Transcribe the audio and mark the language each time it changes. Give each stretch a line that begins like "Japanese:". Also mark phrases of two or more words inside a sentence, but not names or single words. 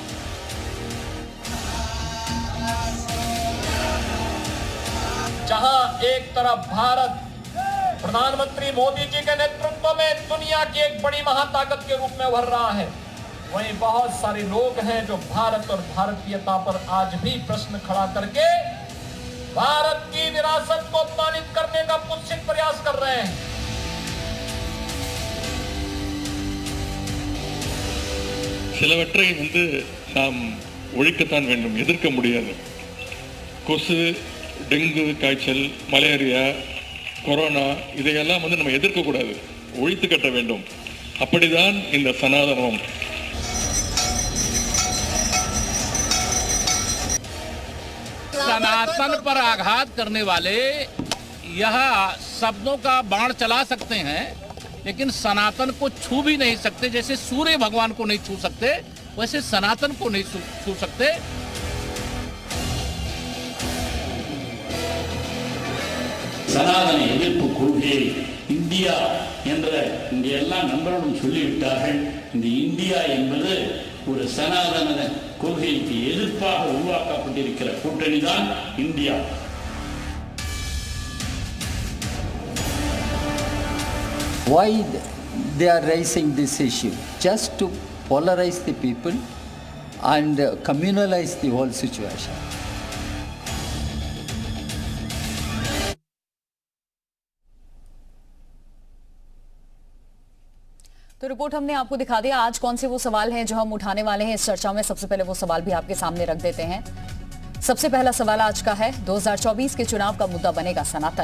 Hindi: जहां एक तरफ भारत प्रधानमंत्री मोदी जी के नेतृत्व में दुनिया की एक बड़ी महाताकत के रूप में उभर रहा है, वहीं बहुत सारे लोग हैं जो भारत और भारतीयता पर आज भी प्रश्न खड़ा करके भारत की विरासत को अपमानित करने का कुत्सित प्रयास कर रहे हैं।
Tamil: சிலவற்றை நாம் ஒழிக்கத்தான் வேண்டும், எதிர்க்க முடியாது. கொசு, டெங்கு காய்ச்சல், மலேரியா, கொரோனா இதையெல்லாம் நம்ம எதிர்க்க கூடாது, ஒழித்து கட்ட வேண்டும். அப்படிதான் இந்த சனாதனம்.
Hindi: सनातन पर आघात करने वाले यह शब्दों का बाण चला सकते हैं, लेकिन सनातन को छू भी नहीं सकते। जैसे सूर्य भगवान को नहीं छू सकते, वैसे सनातन को नहीं छू सकते।
Tamil: சனாதன எதிர்ப்பு கொள்கையை இந்தியா என்ற இங்க எல்லாம் நண்பர்களும் சொல்லிவிட்டார்கள். இந்த இந்தியா என்பது ஒரு சனாதன கொள்கைக்கு எதிர்ப்பாக உருவாக்கப்பட்டிருக்கிற கூட்டணி தான் இந்தியா.
English: Why they are raising this issue? Just to polarize the people and communalize the whole situation.
Hindi: तो रिपोर्ट हमने आपको दिखा दिया। आज कौन से वो सवाल हैं जो हम उठाने वाले हैं इस चर्चा में। सबसे पहले वो सवाल भी आपके सामने रख देते हैं। सबसे पहला सवाल आज का है, 2024 के चुनाव का मुद्दा बनेगा सनातन।